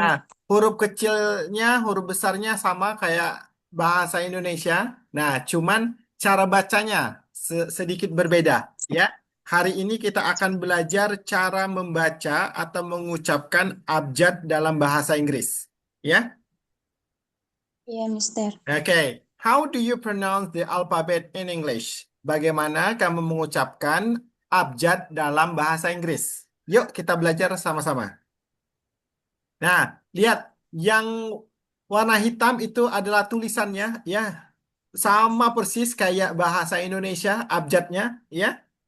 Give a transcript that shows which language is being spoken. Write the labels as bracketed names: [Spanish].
[Indonesian] Nah, huruf kecilnya, huruf besarnya sama kayak bahasa Indonesia. Nah, cuman cara bacanya sedikit berbeda, ya. Hari ini kita akan belajar cara membaca atau mengucapkan abjad dalam bahasa Inggris, ya. Iya, Mister. [English] Oke, how do you pronounce the alphabet in English? [Indonesian] Bagaimana kamu mengucapkan abjad dalam bahasa Inggris? Yuk, kita belajar sama-sama. Nah, lihat yang warna hitam itu adalah tulisannya, ya, sama persis kayak bahasa Indonesia abjadnya, ya.